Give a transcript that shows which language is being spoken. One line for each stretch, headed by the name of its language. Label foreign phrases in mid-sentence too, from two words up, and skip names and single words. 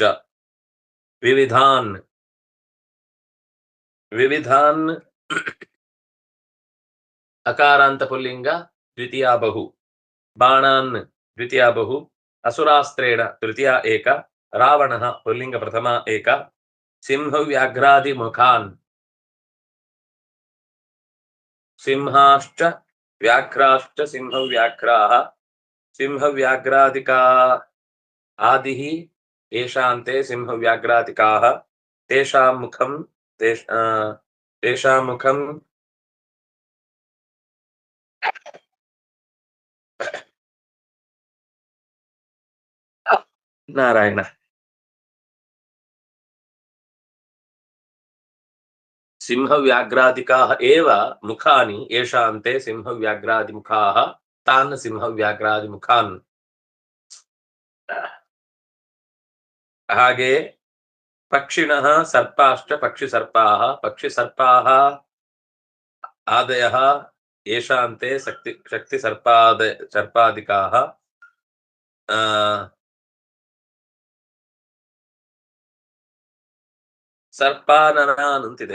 Sanskrit: ವಿವಿಧಾನ್, ವಿವಿಧಾನ್ ಅಕಾರಾಂತ ಪುಲ್ಲಿಂಗ ದ್ವಿತೀಯ ಬಹು, ಬಾಣಾನ್ ದ್ವಿತೀಯ ಬಹು, ಅಸುರಾಸ್ತ್ರೇಣ ತೃತೀಯ ಏಕ, ರಾವಣ ಪುಲ್ಲಿಂಗ ಪ್ರಥಮ ಏಕ, ಸಿಂಹವ್ಯಾಘ್ರಾದಿ ಮುಖಾನ್, ಸಿಂಹಾಶ್ಚ ವ್ಯಾಘ್ರಾಶ್ಚ ಸಿಂಹವ್ಯಾಘ್ರಾಃ, ಸಿಂಹವ್ಯಾಘ್ರಾದಿಕಾ ಆದಿಃ ಯೇಷಾಂತೆ ಸಿಂಹವ್ಯಾಘ್ರಾದಿಕಾಃ, ತೇಷಾಂ ಮುಖಂ ತೇಷಾಂ ಮುಖಂ ನಾರಾಯಣ ಸಿಂಹವ್ಯಾಘ್ರಾದಿಕಾಃ ಏವ ಮುಖಾನಿ ಯೇಷಾಂತೆ ಸಿಂಹವ್ಯಾಘ್ರಾದಿಮುಖಾಃ ತಾನ್ ಸಿಂಹವ್ಯಾಘ್ರಾದಿಮುಖಾನ್. ಹಾಗೆ ಪಕ್ಷಿಣಃ ಸರ್ಪಾಶ್ಚ ಪಕ್ಷಿಸರ್ಪಾಃ, ಪಕ್ಷಿಸರ್ಪಾಃ ಆದಯಃ ಯೇಷಾಂತೆ ಸರ್ಪಾದಿಕಾಃ, ಸರ್ಪಾನನಾನ್ ಅಂತಿದೆ.